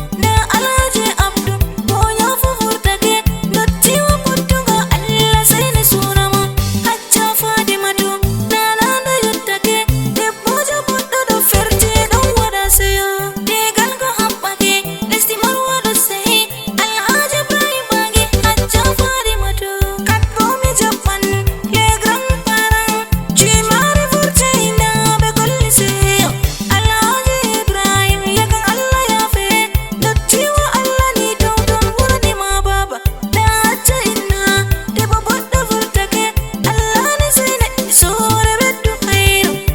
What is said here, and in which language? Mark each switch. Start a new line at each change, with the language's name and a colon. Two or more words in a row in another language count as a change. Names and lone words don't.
Fula: Da Alhaji Abdu, bo yafu vurtake. Dotti wa pottugo, Allah seyna surama. Hajja Fadimatu, nana do yottake. Debbo jo pottuɗo ferti, ɗon waɗa seyo. Tegal ko haɓɓake, lesdi Marwa ɗo seyi. Alhaji Ibrahim Bage, Hajja Fadimatu. Kat bo mi jaɓɓan,
French: le grand parent.
Fula: Jimare vurti, na ɓe golli seyo. Alhaji Ibrahim, legan Allah yafe. Dotti wa Allah ni dow ton wurdi ma baba. Da Hajja inna, debbo boɗɗo vurtake. Allah ni sene, sore beddu hayru.